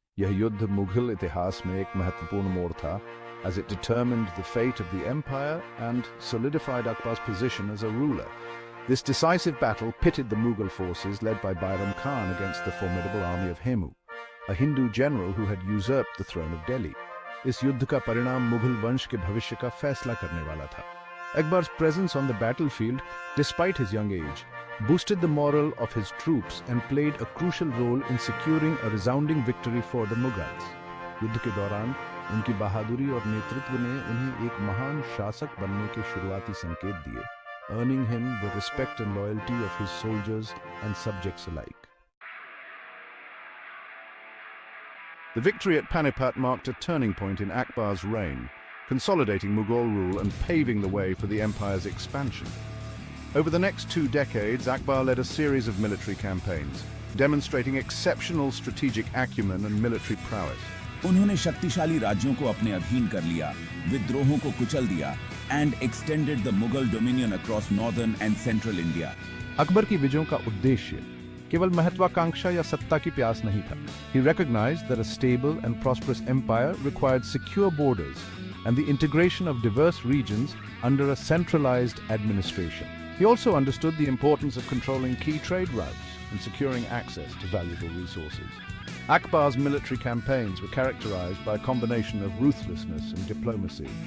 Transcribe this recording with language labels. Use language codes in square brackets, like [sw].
[hi] यह युद्ध मुगल इतिहास में एक महत्वपूर्ण मोड़ था, [en] as it determined the fate of the empire and solidified Akbar's position as a ruler. This decisive battle pitted the Mughal forces led by Bairam Khan against the formidable army of Hemu, a Hindu general who had usurped the throne of Delhi. [hi] इस युद्ध का परिणाम मुगल वंश के भविष्य का फैसला करने वाला था. [en] Akbar's presence on the battlefield, despite his young age, boosted the morale of his troops and played a crucial role in securing a resounding victory for the Mughals. [hi] युद्ध के दौरान उनकी बहादुरी और नेतृत्व ने उन्हें एक महान शासक बनने के शुरुआती संकेत दिए, [en] earning him the respect and loyalty of his soldiers and subjects alike. The victory at Panipat marked a turning point in Akbar's reign, consolidating Mughal rule and paving the way for the empire's expansion. Over the next 2 decades, Akbar led a series of military campaigns, demonstrating exceptional strategic acumen and military prowess. [hi] उन्होंने शक्तिशाली राज्यों को अपने अधीन कर लिया, विद्रोहों को कुचल दिया, [en] and extended the Mughal dominion across northern and central India. [hi] Akbar की विजयों का उद्देश्य केवल महत्वाकांक्षा या सत्ता की प्यास नहीं था. [en] He recognized that a stable and prosperous empire required secure borders and the integration of diverse regions under a centralized administration. He also understood the importance of controlling key trade routes and securing access to valuable resources. Akbar's military campaigns were characterized by a combination of ruthlessness and diplomacy.